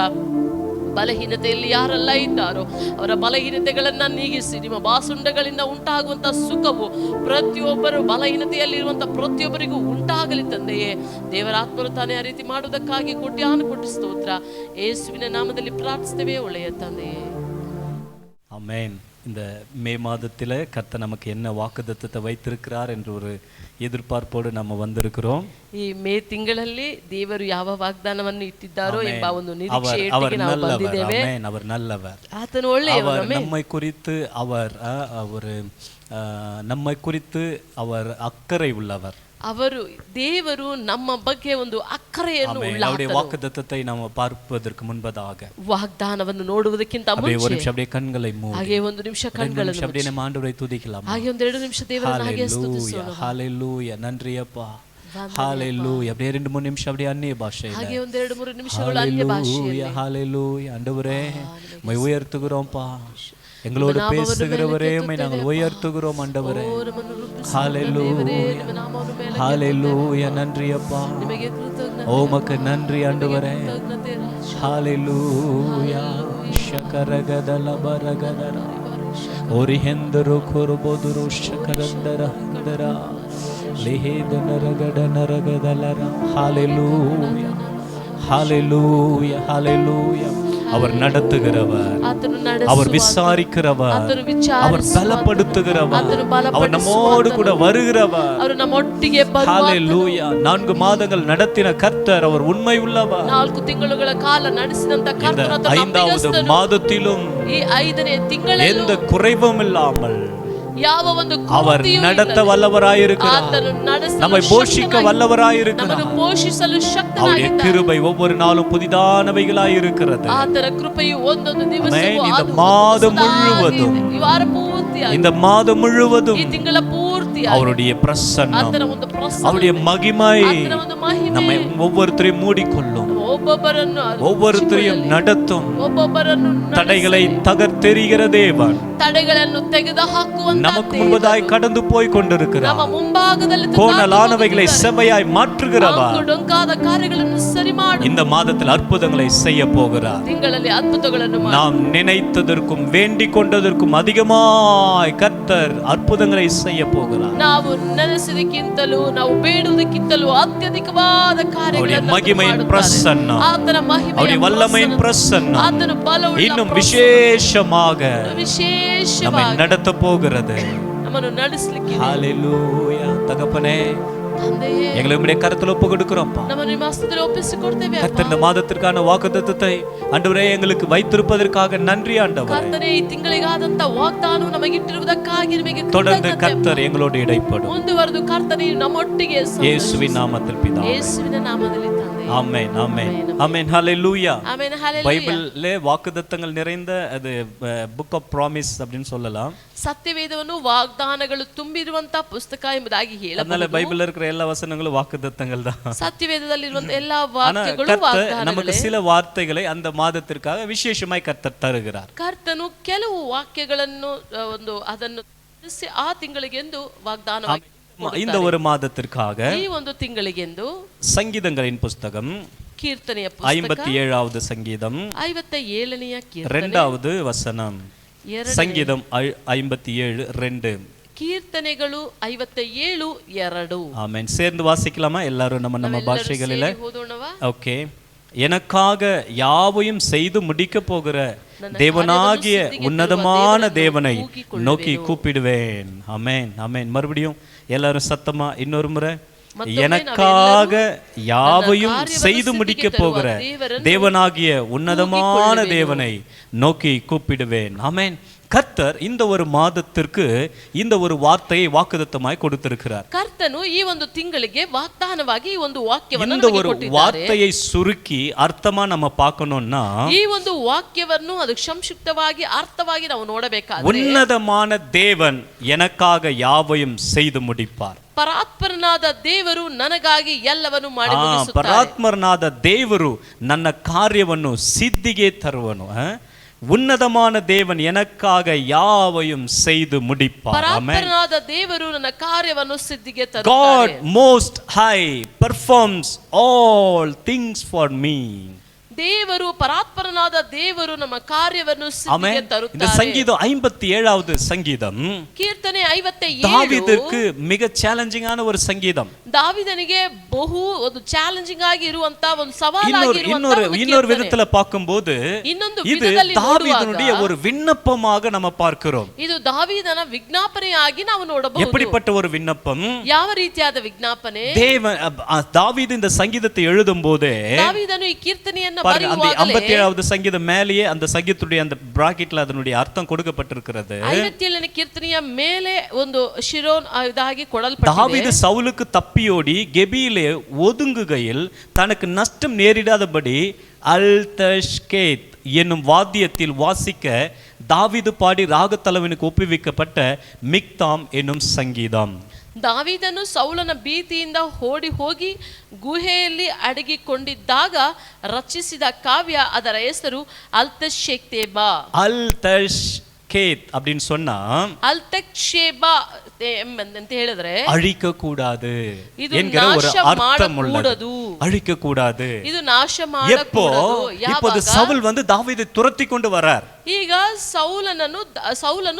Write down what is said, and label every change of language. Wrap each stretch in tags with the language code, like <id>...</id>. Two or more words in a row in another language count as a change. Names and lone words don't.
<kn>ಬಲಹೀನತೆಯಲ್ಲಿ ಯಾರೆಲ್ಲ ಇದ್ದಾರೋ ಅವರ ಬಲಹೀನತೆಗಳನ್ನು ನೀಗಿಸಿ ನಿಮ್ಮ ಬಾಸುಂಡಗಳಿಂದ ಉಂಟಾಗುವಂಥ ಸುಖವು ಪ್ರತಿಯೊಬ್ಬರು ಬಲಹೀನತೆಯಲ್ಲಿರುವಂಥ ಪ್ರತಿಯೊಬ್ಬರಿಗೂ ಉಂಟಾಗಲಿ ತಂದೆಯೇ. ದೇವರಾತ್ಮರು ತಾನೇ ಆ ರೀತಿ ಮಾಡುವುದಕ್ಕಾಗಿ ಕೋಟಿ ಸ್ತೋತ್ರ. ಯೇಸುವಿನ ನಾಮದಲ್ಲಿ ಪ್ರಾರ್ಥಿಸ್ತೇವೆ ಒಳ್ಳೆಯ ತಂದೆಯೇ.</kn> <ta>ஆமென். இந்த மே மாதத்தில் கர்த்தர் நமக்கு என்ன வாக்குத்தத்தத்தை வைத்திருக்கிறார் என்ற ஒரு எதிர்பார்ப்போடு நம்ம வந்திருக்கிறோம்.</ta> <kn>ಈ ಮೇ ತಿಂಗಳಲ್ಲಿ ದೇವರು ಯಾವ ವಾಗ್ದಾನವನ್ನು ಇಟ್ಟಿದ್ದಾರೋ ಎಂಬ ಒಂದು ನಿರೀಕ್ಷೆಯೊಂದಿಗೆ ನಾವು ಬಂದಿದ್ದೇವೆ.</kn> <ta>அவர் நல்லவர்,</ta> <kn>ಆತನು ಒಳ್ಳೆಯವರು.</kn> <ta>நம்மை குறித்து நம்மை குறித்து அவர் ಅಕ್ಕರೆ உள்ளவர்.</ta> <kn>ಅವರು ದೇವರು ನಮ್ಮ ಬಗ್ಗೆ ಒಂದು ಅಕ್ಕರೆಯನ್ನು</kn> <ta>அவருடைய வாக்குத்தத்தத்தை நாம் பார்ப்பதற்கு முன்பதாக</ta> <kn>ವಾಗ್ದಾನವನ್ನು ನೋಡುವುದಕ್ಕಿಂತ ಮುಂಚೆ</kn> <ta>ஒரு நிமிஷம் அப்படியே கண்களை மூடி</ta> <kn>ಹಾಗೆ ಒಂದು ನಿಮಿಷ ಕಣ್ಗಳನ್ನು ಮುಚ್ಚಿ</kn> <ta>அப்படியே நம்ம ஆண்டவரை துதிக்கலாம்.</ta> <kn>ಹಾಗೆ ಒಂದು 2 ನಿಮಿಷ ದೇವರನ್ನು ಹಾಗೆ ಸ್ತುತಿಸೋಣ.</kn> <ta>ஹalleluya, நன்றி அப்பா. ஹalleluya. அப்படியே 2-3 நிமிஷம் அப்படியே அந்நிய பாஷையில</ta> <kn>ಹಾಗೆ ಒಂದು 2-3 ನಿಮಿಷಗಳು ಅನ್ಯ ಭಾಷೆಯಲ್ಲಿ</kn> <ta>ஹalleluya. ஆண்டவரே மை உயர்த்துகிறோம்ப்பா. எங்களோடு பேசுகிறவரே உம்மை நாங்கள் உயர்த்துகிறோம் ஆண்டவரே. ஹalleluya, ஹalleluya. நன்றி அப்பா, உமக்கு நன்றி ஆண்டவரே. ஹalleluya. ಶಕರಗದಲ ಬರಗದರ ಒರಿಹೆಂದರು ಕೊರಬೋದುರು ಶಕರಂದರ ಹಂದರ ಲಿಹೇದ ನರಗಡ ನರಗದಲರ. ஹalleluya, ஹalleluya, ஹalleluya. அவர் நடத்துகிறவர், அவர் விசாரிக்கிறவர், அவர் பலப்படுத்துகிறவர், அவர் நம்மோடு கூட வருகிறவர். ஹalleluya. 4 மாதங்கள் நடத்தின கர்த்தர் அவர் உண்மை உள்ளவர்.</ta> <kn>4 ತಿಂಗಳುಗಳ ಕಾಲ ನಡೆಸಿದಂತ ಕರ್ತನು</kn> <ta>5வது மாதத்திலும்</ta> <kn>ಈ 5ನೇ ತಿಂಗಳಲ್ಲಿ</kn> <ta>எந்த குறைவும் இல்லாமல்</ta> <kn>ಯಾವ ಒಂದು</kn> <ta>அவர் நடத்த வல்லவராயிருக்கிறார். நம்மை போஷிக்க வல்லவராயிருக்கிறார்.</ta> <kn>ನಮ್ಮನ್ನು ಪೋಷಿಸಲು ಶಕ್ತನಾಗಿದ್ದಾನೆ.</kn> <ta>அவருடைய கிருபை ஒவ்வொரு நாளும் புதிதானவைகளாய் இருக்கிறது.</ta> <kn>ಆತನ ಕೃಪೆಯು ಒಂದೊಂದು ದಿವಸವೂ</kn> <ta>இந்த மாதம் முழுவதும்</ta> <kn>ಈ ವಾರ ಪೂರ್ತಿಯಾಗಿ</kn> <ta>இந்த மாதம் முழுவதும்</ta> <kn>ಈ ತಿಂಗಳ ಪೂರ್ತಿಯಾಗಿ</kn> <ta>அவருடைய பிரசன்னம்,</ta> <kn>ಆತನ ಒಂದು ಪ್ರಸನ್ನ,</kn> <ta>அவருடைய மகிமை</ta> <kn>ಆತನ ಒಂದು ಮಹಿಮೆ</kn> <ta>நம்மை ஒவ்வொருத்தரையும் மூடிக்கொள்ளும்,</ta> <kn>ಒಬ್ಬೊಬ್ಬರನ್ನು</kn> <ta>நடத்தும்.</ta> <kn>ಒಬ್ಬೊಬ್ಬರನ್ನು</kn> <ta>தடைகளை தகர்த்தெறிகிற தேவன்</ta> <kn>ತಡೆಗಳನ್ನು ತೆಗೆದುಹಾಕುವಂತ</kn> <ta>நமக்கு முன்பதாய் கடந்து போய் கொண்டிருக்கிறார்.</ta> <kn>ನಮ್ಮ ಮುಂಭಾಗದಲ್ಲಿ</kn> <ta>கோணலானவைகளை செவ்வையாய் மாற்றுகிறவர்.</ta> <kn>ಡೊಂಕಾದ ಕಾರ್ಯಗಳನ್ನು ಸರಿ ಮಾಡಿ</kn> <ta>இந்த மாதத்தில் அற்புதங்களை செய்ய போகிறார்.</ta> <kn>ತಿಂಗಳಲ್ಲಿ ಅದ್ಭುತಗಳನ್ನು ಮಾಡಿ</kn> <ta>நாம் நினைத்ததற்கும் வேண்டிக் கொண்டதற்கும் அதிகமாய் கர்த்தர் அற்புதங்களை செய்ய போகிறார்.</ta> <kn>ನಾವು ನೆನೆಸಿದಕ್ಕಿಂತಲೂ ನಾವು ಬೇಡುವುದಕ್ಕಿಂತಲೂ ಅತ್ಯಧಿಕವಾದ ಕಾರ್ಯಗಳನ್ನು</kn> <ta>மகிமையின் பிரசன்னம்,</ta> <kn>ಆತನ ಮಹಿಮೆಯ</kn> <ta>அவருடைய வல்லமையின் பிரசன்னம்</ta> <kn>ಆತನ ಬಲವುಳ್ಳ</kn> <ta>இன்னும் விசேஷமாக நம்மை</ta> <kn>ವಿಶೇಷವಾಗಿ</kn> <ta>நடத்த போகிறது.</ta> <kn>ನಮ್ಮನ್ನು ನಡೆಸಲಿಕ್ಕೆ</kn> <ta>ஹalleluya. தகப்பனே,</ta> <kn>ತಂದೆಯೇ</kn> <ta>எங்களை உம்முடைய கரத்தில் ஒப்பு கொடுக்கிறோம்ப்பா.</ta> <kn>ನಮ್ಮನ್ನು ನಿಮ್ಮ ಹಸ್ತದಲ್ಲಿ ಒಪ್ಪಿಸಿಕೊಡ್ತೇವೆ.</kn> <ta>கர்த்தர் இந்த மாதத்திற்கான வாக்குத்தத்தத்தை ஆண்டவரே எங்களுக்கு வைத்திருப்பதற்காக நன்றி ஆண்டவரே.</ta> <kn>ಕರ್ತನೇ ಈ ತಿಂಗಳಿಗಾದಂತ ವಾಗ್ದಾನ ನಮಗಿಟ್ಟಿರುವುದಕ್ಕಾಗಿ ನಿಮಗೆ</kn> <ta>தொடர்ந்து கர்த்தர் எங்களோடு இடைப்படும்.</ta> <kn>ಮುಂದುವರೆದು ಕರ್ತನೇ ನಮ್ಮೊಟ್ಟಿಗೆ</kn> <ta>இயேசுவின் நாமத்தில் பிதாவே.</ta> <kn>ಯೇಸುವಿನ ನಾಮದಲ್ಲಿ ತಂದೆ.</kn> <ta>ஆமென், ஆமென், ஆமென். ஹalleluya.</ta> <kn>ಆಮೆನ್. ಹಲ್ಲೆಲೂಯಾ.</kn> <ta>பைபிள்ல வாக்குத்தத்தங்கள் நிறைந்த அது</ta> <en>book of promise</en> <ta>அப்படினு சொல்லலாம்.</ta> <kn>ಸತ್ಯವೇದವನ್ನು ವಾಗ್ದಾನಗಳು ತುಂಬಿರುವಂತ ಪುಸ್ತಕ ಎಂಬುದಾಗಿ ಹೇಳಬಹುದು.</kn> <ta>அதனால பைபிள்ல இருக்கிற எல்லா வசனங்களும் வாக்குத்தத்தங்கள் தான்.</ta> <kn>ಸತ್ಯವೇದದಲ್ಲಿರುವಂತ ಎಲ್ಲಾ ವಾಕ್ಯಗಳು ವಾಗ್ದಾನಗಳೇ.</kn> <ta>நமக்கு சில வார்த்தைகளை அந்த மாதத்திற்காக விசேஷமாய் கர்த்தர் தருகிறார்.</ta> <kn>ಕರ್ತನು ಕೆಲವು ವಾಕ್ಯಗಳನ್ನು ಅದನ್ನು ಆ ತಿಂಗಳಿಗೆ ಎಂದು ವಾಗ್ದಾನ</kn> <ta>இந்த ஒரு மாதத்திற்காக</ta> <kn>ಈ ಒಂದು ತಿಂಗಳಿಗೆಂದು</kn> <ta>சங்கீதங்களின் புஸ்தகம்</ta> <kn>ಕೀರ್ತನೆಯ ಪುಸ್ತಕ</kn> <ta>57வது சங்கீதம்</ta> <kn>57ನೆಯ ಕೀರ್ತನೆ</kn> <ta>2வது வசனம். சங்கீதம் 57:2.</ta> <kn>ಕೀರ್ತನೆಗಳು 57:2.</kn> <ta>ஆமென். சேர்ந்து வாசிக்கலாமா எல்லாரும் நம்ம பாஷைகளில?</ta> <kn>ಓದೋಣವಾ?</kn> <ta>ஓகே. எனக்காக யாவையும் செய்து முடிக்க போகிற தேவனாகிய உன்னதமான தேவனை நோக்கி கூப்பிடுவேன். ஆமென், ஆமென். மறுபடியும் எல்லாரும் சத்தமா இன்னொரு முறை, எனக்காக யாவையும் செய்து முடிக்க போகிற தேவனாகிய உன்னதமான தேவனை நோக்கி கூப்பிடுவேன். ஆமென். கர்த்தர் இந்த ஒரு மாதத்திற்கு இந்த ஒரு வார்த்தையை வாக்குத்தத்தமாய் கொடுத்திருக்கிறார்.</ta> <kn>ಕರ್ತನು ಈ ಒಂದು ತಿಂಗಳಿಗೆ ವಾಗ್ದಾನವಾಗಿ ಈ ಒಂದು ವಾಕ್ಯವನ್ನು</kn> <ta>இந்த</ta> <kn>ನಮಗೆ</kn> <ta>ஒரு</ta> <kn>ಕೊಟ್ಟಿದ್ದಾರೆ.</kn> <ta>வார்த்தையை சுருக்கி ಅರ್ಥமா நம்ம பார்க்கணும்னா,</ta> <kn>ಈ ಒಂದು ವಾಕ್ಯವನ್ನು ಅದು ಸಂಕ್ಷಿಪ್ತವಾಗಿ ಅರ್ಥವಾಗಿ ನಾವು ನೋಡಬೇಕಾದ್ರೆ,</kn> <ta>உன்னதமான தேவன் எனக்காக யாவையும் செய்து முடிப்பார்.</ta> <kn>ಪರಾತ್ಪರನಾದ ದೇವರು ನನಗಾಗಿ ಎಲ್ಲವನ್ನು ಮಾಡಿ ಮುಗಿಸುತ್ತಾರೆ. ಪರಾತ್ಮರನಾದ ದೇವರು ನನ್ನ ಕಾರ್ಯವನ್ನು ಸಿದ್ಧಿಗೆ ತರುವನು.</kn> <ta>ಉನ್ನತமான தேவன் எனக்காக யாவையும் செய்து முடிப்பார்.</ta> <kn>ಪರಾತ್ಪರನಾದ ದೇವರು ನನ್ನ ಕಾರ್ಯವನ್ನು ಸಿದ್ಧಿಗೆ ತರುತ್ತಾರೆ.</kn> <en>God most high performs all things for me.</en> <kn>ದೇವರು ಪರಾತ್ಪರನಾದ ದೇವರು ನಮ್ಮ ಕಾರ್ಯವನ್ನು ಸಿದ್ಧಿಗೆ ತರುತ್ತಾರೆ.</kn> <ta>இந்த சங்கீதம் 57வது சங்கீதம்</ta> <kn>ಕೀರ್ತನೆ 57</kn> <ta>தாவீதுக்கு மிக சேலஞ்சிங்கான ஒரு சங்கீதம்.</ta> <kn>ದಾವೀದನಿಗೆ ಬಹು ಒಂದು ಚಾಲೆಂಜಿಂಗ್ ಆಗಿ ಇರುವಂತ ಒಂದು ಸವಾಲಾಗಿ</kn> <ta>இன்னொரு விதத்துல பார்க்கும்போது</ta> <kn>ಇನ್ನೊಂದು</kn> <ta>இது</ta> <kn>ವಿಧದಲ್ಲಿ</kn> <ta>தாவீದனுடைய ஒரு விண்ணப்பமாக நம்ம பார்க்கிறோம்.</ta> <kn>ಇದು ದಾವೀದನ ವಿಜ್ಞಾಪನೆಯಾಗಿ ನಾವು ನೋಡಬಹುದು.</kn> <ta>எப்படிப்பட்ட ஒரு விண்ணப்பம்?</ta> <kn>ಯಾವ ರೀತಿಯಾದ ವಿಜ್ಞಾಪನೆ?</kn> <ta>தாவீது இந்த சங்கீதத்தை எழுதும்போது,</ta> <kn>ದಾವೀದನು ಈ ಕೀರ್ತನೆಯನ್ನು</kn> <ta>அந்த 57வது சங்கீதம் மேலேயே அந்த சங்கீதத்துடைய அந்த பிராக்கெட்ல அதனுடைய அர்த்தம் கொடுக்கப்பட்டிருக்கிறது.</ta> <kn>57ನೇ ಕೀರ್ತನೆಯ ಮೇಲೆ ಒಂದು ಶಿರೋನ್ ಇದಾಗಿ ಕೊಡಲ್ಪಟ್ಟಿದೆ.</kn> <ta>தாவீது சவுலுக்கு தப்பியோடி கெபியிலே ஒதுங்குகையில் தனக்கு நஷ்டம் நேரிடாதபடி அல்தஷ்கேத் என்னும் வாத்தியத்தில் வாசிக்க தாவீது பாடி ராகத்தலைவனுக்கு ஒப்புவிக்கப்பட்ட மிக்தாம் என்னும் சங்கீதம்.</ta> <kn>ದಾವೀದನು ಸೌಲನ ಭೀತಿಯಿಂದ ಓಡಿ ಹೋಗಿ ಗುಹೆಯಲ್ಲಿ ಅಡಗಿಕೊಂಡಿದ್ದಾಗ ರಚಿಸಿದ ಕಾವ್ಯ, ಅದರ ಹೆಸರು ಅಲ್ತಶೇಕ್ತೇಬಾ.</kn> <ta>அல்தஷ்கேத் அப்படின்னு சொன்னா,</ta> <kn>ಅಲ್ತಕ್ಷೇಬಾ ಅಂತ ಹೇಳಿದ್ರೆ</kn> <ta>அழிக்க கூடாது என்கிற ஒரு அர்த்தம் உள்ளது. அழிக்க கூடாது.</ta> <kn>ಇದು ನಾಶ</kn> <ta>எப்போ? இப்போது சவுல் வந்து தாவீதை துரத்தி கொண்டு வரார்.</ta> <kn>ಈಗ ಸೌಲನು</kn>